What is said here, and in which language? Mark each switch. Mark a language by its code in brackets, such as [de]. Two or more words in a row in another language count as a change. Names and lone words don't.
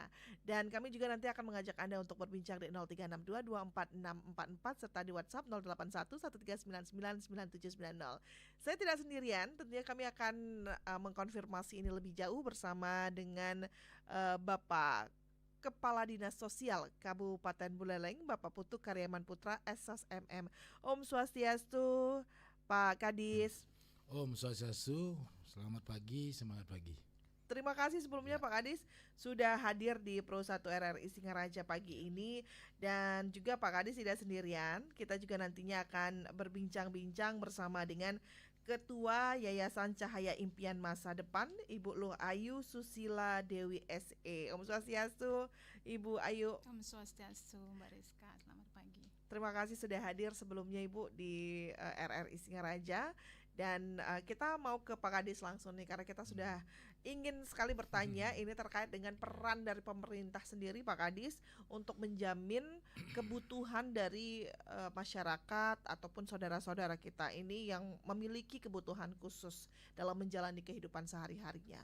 [id] Dan kami juga nanti akan mengajak Anda untuk berbincang di 0362246644 serta di WhatsApp 081139999790. Saya tidak sendirian, tentunya kami akan mengkonfirmasi ini lebih jauh bersama dengan Bapak Kepala Dinas Sosial Kabupaten Buleleng, Bapak Putu Karyaman Putra SSMM. Om Swastiastu, Pak Kadis. Om Swastiastu, selamat pagi, semangat pagi. Terima kasih sebelumnya Pak Kadis sudah hadir di Pro 1 RRI Singaraja pagi ini. Dan juga Pak Kadis tidak sendirian, kita juga nantinya akan berbincang-bincang bersama dengan Ketua Yayasan Cahaya Impian Masa Depan, Ibu Luh Ayu Susila Dewi SE. Om Swastiastu, Ibu Ayu. Om Swastiastu, Mbak Rizka, selamat pagi. Terima kasih sudah hadir sebelumnya Ibu di RRI Singaraja. Dan kita mau ke Pak Kadis langsung nih, karena kita sudah ingin sekali bertanya ini terkait dengan peran dari pemerintah sendiri Pak Kadis untuk menjamin kebutuhan dari masyarakat ataupun saudara-saudara kita ini yang memiliki kebutuhan khusus dalam menjalani kehidupan sehari-harinya.